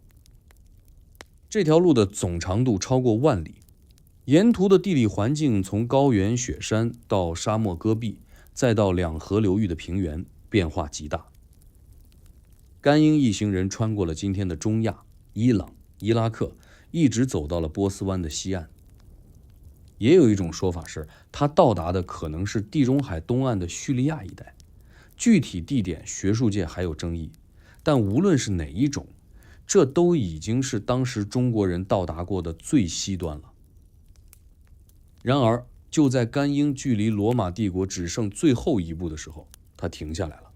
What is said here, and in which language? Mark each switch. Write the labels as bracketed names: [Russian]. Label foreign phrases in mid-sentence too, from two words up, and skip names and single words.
[Chinese] 這條路的總長度超過10000里，沿途的地理環境從高原雪山到沙漠戈壁，再到2河流域的平原，變化極大。甘英一行人穿過了今天的中亞、伊朗、伊拉克，一直走到了波斯灣的西岸。也有一種說法是，他到達的可能是地中海東岸的敘利亞一帶，具體地點學術界還有爭議，但無論是哪一種，這都已經是當時中國人到達過的最西端了。然而，就在甘英距離羅馬帝國只剩最後一步的時候，他停下来了。